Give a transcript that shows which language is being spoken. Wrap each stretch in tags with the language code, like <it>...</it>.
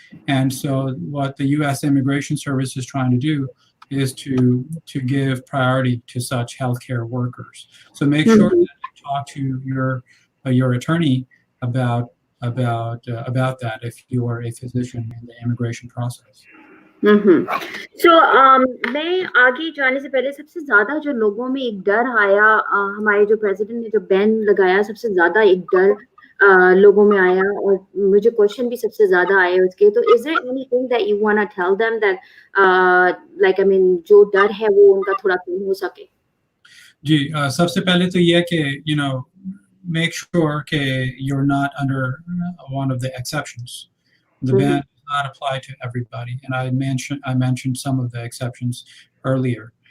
<en>And so what the U.S. Immigration Service is trying to do is to give priority to such healthcare workers. So make sure that you talk to your attorney about that if you are a physician in the immigration process.</en> <hi>So मैं आगे जाने से पहले सबसे ज्यादा जो लोगों में एक डर आया, हमारे जो प्रेसिडेंट ने जो बैन लगाया, सबसे ज्यादा एक डर लोगों में आया और मुझे क्वेश्चन भी सबसे ज्यादा आए उसके. तो</hi> <en>is there anything that you want to tell them that like I mean</en> <hi>जो डर है वो उनका थोड़ा कम हो सके? जी, सबसे पहले तो ये कि</hi> <en>make sure that you're not under one of the exceptions. The ban does not apply to everybody, and I mentioned some of the exceptions earlier.</en>